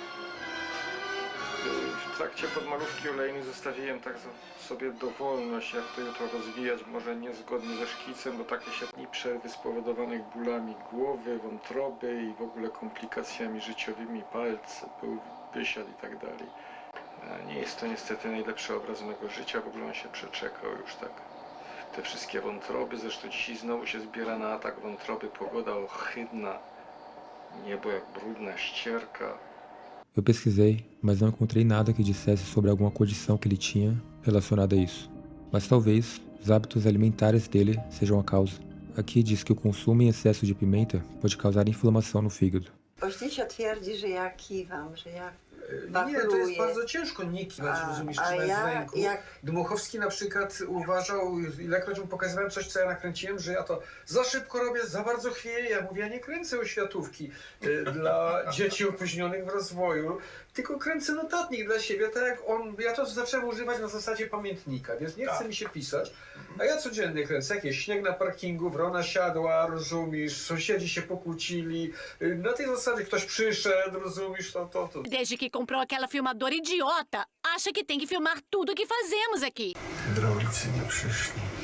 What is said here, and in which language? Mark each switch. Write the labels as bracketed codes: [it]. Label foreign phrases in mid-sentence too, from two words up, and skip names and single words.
[pl] W trakcie podmalówki olejnej zostawiłem tak sobie dowolność, jak to jutro rozwijać, może niezgodnie ze szkicem, bo takie się dni przerwy spowodowanych bólami głowy, wątroby i w ogóle komplikacjami życiowymi, palce, był wysiad i tak dalej. Nie jest to niestety najlepszy obraz mego życia, w ogóle on się przeczekał już tak. Te wszystkie wątroby, zresztą dzisiaj znowu się zbiera na atak wątroby, pogoda ohydna, niebo jak brudna ścierka. [pt] Eu pesquisei, mas não encontrei nada que dissesse sobre alguma condição que ele tinha relacionada a isso. Mas talvez os hábitos alimentares dele sejam a causa. Aqui diz que o consumo em excesso de pimenta pode causar inflamação no fígado. [pl] Oślicio twierdzi, że ja kiwam, że ja Nie, to jest bardzo ciężko nie kiwać, rozumiesz, trzymać w ręku. Dmuchowski na przykład uważał, ilekroć mu pokazywałem coś, co ja nakręciłem, że ja to za szybko robię, za bardzo chwieję. Ja mówię, ja nie kręcę oświatówki dla dzieci opóźnionych w rozwoju, tylko kręcę notatnik dla siebie, tak jak on. Ja to zacząłem używać na zasadzie pamiętnika, wiesz, nie chce mi się pisać, a ja codziennie kręcę, jakiś śnieg na parkingu, wrona siadła, rozumiesz, sąsiedzi się pokłócili, na tej zasadzie ktoś przyszedł, rozumiesz, to. [pt] Desde que comprou aquela filmadora idiota, acha que tem que filmar tudo que fazemos aqui. [pl] Hydraulicy nie przyszli.